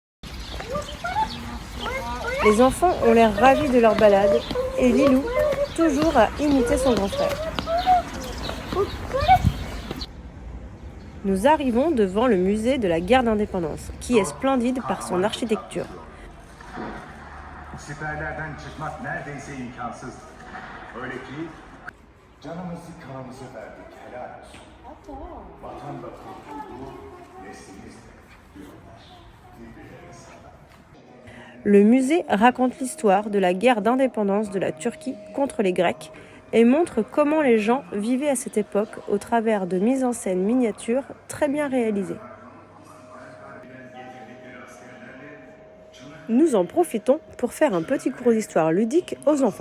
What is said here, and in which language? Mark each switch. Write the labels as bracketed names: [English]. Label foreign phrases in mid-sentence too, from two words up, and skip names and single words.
[French] Les enfants ont l'air ravis de leur balade et Lilou, toujours à imiter son grand frère. Nous arrivons devant le musée de la guerre d'indépendance, qui est splendide par son architecture. [Turkish] Siperlerden çıkmak neredeyse imkansız. Öyle ki canımızı kanımızı verdik, helal olsun. Vatan da kurtuldu, neslimiz de diyorlar. Birbirlerine sağlam. [French] Le musée raconte l'histoire de la guerre d'indépendance de la Turquie contre les Grecs et montre comment les gens vivaient à cette époque au travers de mises en scène miniatures très bien réalisées. Nous en profitons pour faire un petit cours d'histoire ludique aux enfants.